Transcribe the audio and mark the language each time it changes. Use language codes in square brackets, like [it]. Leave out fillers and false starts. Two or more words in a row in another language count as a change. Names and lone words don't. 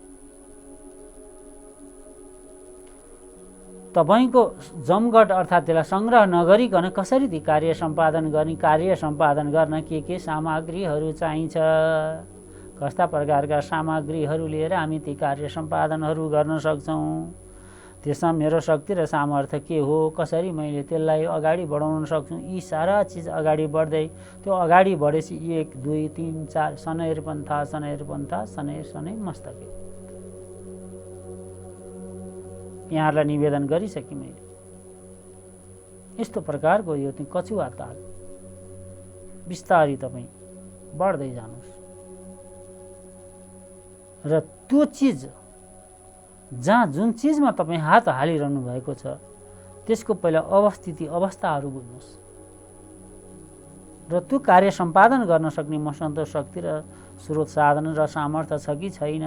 [ne] तपाईँको जमघट अर्थात् त्यसलाई सङ्ग्रह नगरिकन कसरी ती कार्य सम्पादन गर्न के सामग्रीहरू चाहिन्छ, कस्ता प्रकारका सामग्रीहरू लिएर हामी ती कार्य सम्पादनहरू गर्न सक्छौँ, त्यसमा मेरो शक्ति र सामर्थ्य के हो, कसरी मैले त्यसलाई अगाडि बढाउन सक्छु। यी सारा चिज अगाडि बढ्दै त्यो अगाडि बढेपछि 1 2 3 4 [sa] शनैर पन्था शनै मस्तके [ne] यहाँहरूलाई निवेदन गरिसकेँ मैले। यस्तो प्रकारको यो कछुवा ताल बिस्तारै तपाईँ बढ्दै जानुहोस् र त्यो चिज जहाँ जुन चिजमा तपाईँ हात हालिरहनु भएको छ त्यसको पहिला अवस्थाहरू बुझ्नुहोस् र त्यो कार्य सम्पादन गर्न सक्ने मसँग त शक्ति र स्रोत साधन र सामर्थ्य छ कि छैन।